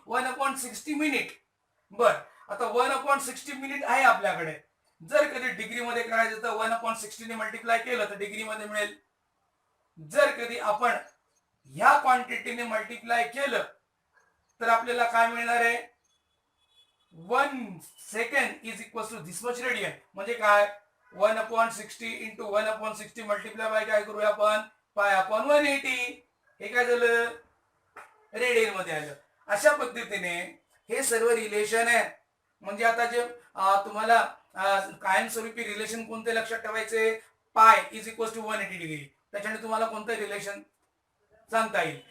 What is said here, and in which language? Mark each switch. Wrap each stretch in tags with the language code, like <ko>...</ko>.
<mr>1/60 minute. बर, आता 1/60 minute आहे आपल्याकडे. जर कधी डिग्री मध्ये करायचं तर 1/60 ने मल्टिप्लाय केलं तर डिग्री मध्ये मिळेल. जर कधी आपण ह्या क्वांटिटीने मल्टिप्लाय केलं तर आपल्याला काय मिळणार आहे?</mr> <en>1 second is equal to this much radian.</en> <mr>म्हणजे काय? 1/60 इंटू 1/60 मल्टिप्लाय बाय काय करूया आपण? Pi upon 180. हे काय झालं? रेडियन मध्ये आलं. अशा पद्धतीने हे सर्व रिलेशन आहे. म्हणजे आता जे तुम्हाला कायमस्वरूपी रिलेशन कोणते लक्षात ठेवायचे,</mr> <en>pi is equal to 180 degree,</en> <mr>त्याच्याने तुम्हाला कोणतं रिलेशन सांगता येईल.</mr>